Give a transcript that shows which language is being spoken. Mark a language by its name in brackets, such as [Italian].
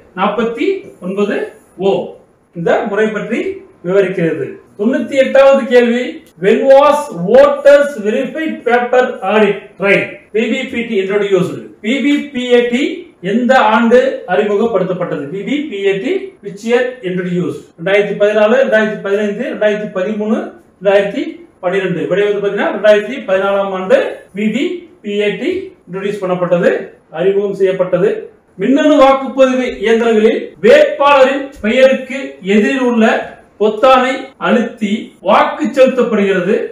[Tamil] 49O இந்த முறை பற்றி விவரிக்கிறது. 98வது கேள்வி, [English] when was voters verified paper audit trail PVPAT introduced? [Tamil] PVPAT எந்த ஆண்டு அறிமுகப்படுத்தப்பட்டது? [English] PVPAT which year introduced? 2014, 2015, 2013, 2012. [Tamil] விடை வந்து பாத்தீங்கன்னா 2014ஆம் ஆண்டு PVPAT இன்ட்ரோடியூஸ் பண்ணப்பட்டது, அறிமுகம் செய்யப்பட்டது. மின்னணு வாக்குப்பதிவு இயந்திரங்களில் வேட்பாளரின் பெயருக்கு எதிரில் உள்ள பொத்தானை அழுத்தி வாக்கு செலுத்தப்படுகிறது.